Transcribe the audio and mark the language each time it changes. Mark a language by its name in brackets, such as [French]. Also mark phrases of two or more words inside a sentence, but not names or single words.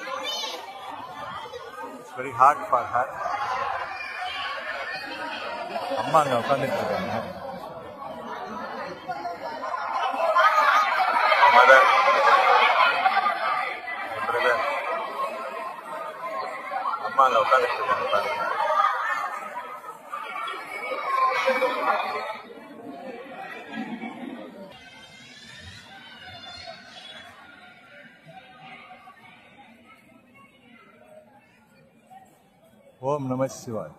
[English] It's very hard for her. [Tamil] அம்மா அங்கே உட்காந்துட்டு இருக்காங்க. மதர், பிரதர், அம்மா அங்கே உட்காந்துட்டு இருக்காங்க பாருங்க. [Sanskrit] Om Namah Shivaya.